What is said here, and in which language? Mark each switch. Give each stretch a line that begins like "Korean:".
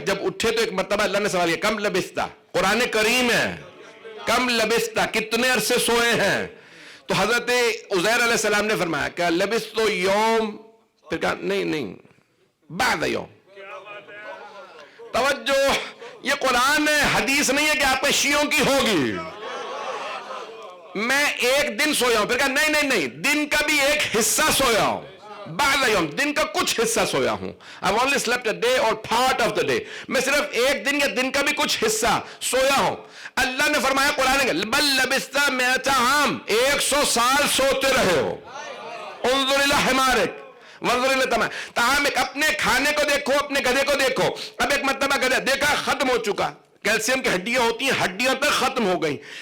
Urdu: جب اٹھے تو ایک مرتبہ اللہ نے سوال کیا،
Arabic: کم لبثتا،
Urdu: قرآن کریم ہے، کم لبثتا، کتنے عرصے سوئے ہیں؟ تو حضرت عزیر علیہ السلام نے فرمایا کہ
Arabic: لبثت یوم،
Urdu: پھر کہا نہیں
Arabic: بعد یوم.
Urdu: توجہ، یہ قرآن ہے، حدیث نہیں ہے کہ آپ کے شیعوں کی ہوگی. میں ایک دن سویا ہوں. پھر کہا نہیں، دن کا بھی ایک حصہ سویا ہوں.
Arabic: بعد یوم،
Urdu: دن کا کچھ حصہ سویا ہوں.
English: I've only slept a day or part of the day.
Urdu: میں صرف ایک دن یا دن کا بھی کچھ حصہ سویا ہوں. اللہ نے فرمایا قرآن میں،
Arabic: بل لبثت 100 عام،
Urdu: 100 سال سوتے رہے ہو.
Arabic: انظر الی حمارک وانظر الی طعامک،
Urdu: اپنے کھانے کو دیکھو، اپنے گدھے کو دیکھو. اب ایک مرتبہ گدھا دیکھا ختم ہو چکا، کیلشیم کی ہڈیاں ہوتی ہیں، ہڈیاں تک ختم ہو گئی.